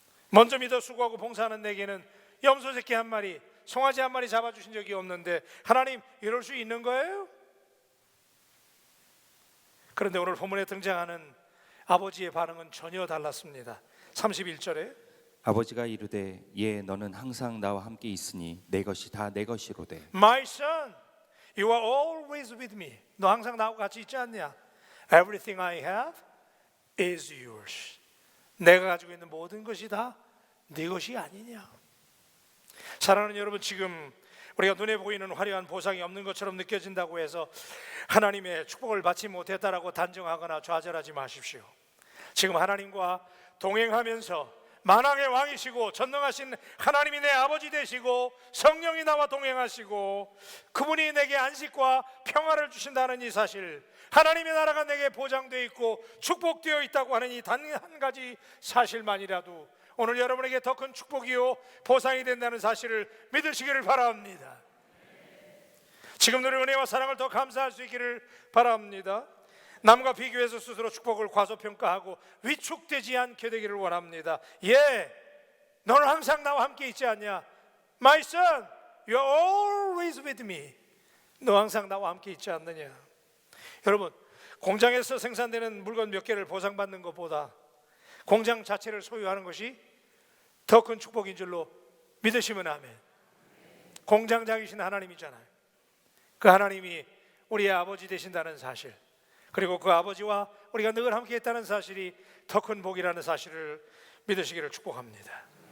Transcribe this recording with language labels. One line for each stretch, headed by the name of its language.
Korean: 먼저 믿어 수고하고 봉사하는 내게는 염소 새끼 한 마리, 송아지 한 마리 잡아주신 적이 없는데 하나님 이럴 수 있는 거예요? 그런데 오늘 본문에 등장하는 아버지의 반응은 전혀 달랐습니다. 31절에 아버지가 이르되 예 너는 항상 나와 함께 있으니 내 것이 다 내 것이로되.
English: My son, you are always with me.
Korean: 너 항상 나하고 같이 있지 않냐?
English: Everything I have is yours.
Korean: 내가 가지고 있는 모든 것이 다 네 것이 아니냐? 사랑하는 여러분, 지금 우리가 눈에 보이는 화려한 보상이 없는 것처럼 느껴진다고 해서 하나님의 축복을 받지 못했다라고 단정하거나 좌절하지 마십시오. 지금 하나님과 동행하면서 만왕의 왕이시고 전능하신 하나님이 내 아버지 되시고 성령이 나와 동행하시고 그분이 내게 안식과 평화를 주신다는 이 사실, 하나님의 나라가 내게 보장되어 있고 축복되어 있다고 하는 이 단 한 가지 사실만이라도 오늘 여러분에게 더 큰 축복이요 보상이 된다는 사실을 믿으시기를 바랍니다. 지금 누릴 은혜와 사랑을 더 감사할 수 있기를 바랍니다. 남과 비교해서 스스로 축복을 과소평가하고 위축되지 않게 되기를 원합니다. 너는 항상 나와 함께 있지 않냐?
English: My son, you are always with me.
Korean: 너 항상 나와 함께 있지 않느냐? 여러분, 공장에서 생산되는 물건 몇 개를 보상받는 것보다 공장 자체를 소유하는 것이 더 큰 축복인 줄로 믿으시면 아멘. 공장장이신 하나님이잖아요. 그 하나님이 우리의 아버지 되신다는 사실, 그리고 그 아버지와 우리가 늘 함께 했다는 사실이 더 큰 복이라는 사실을 믿으시기를 축복합니다.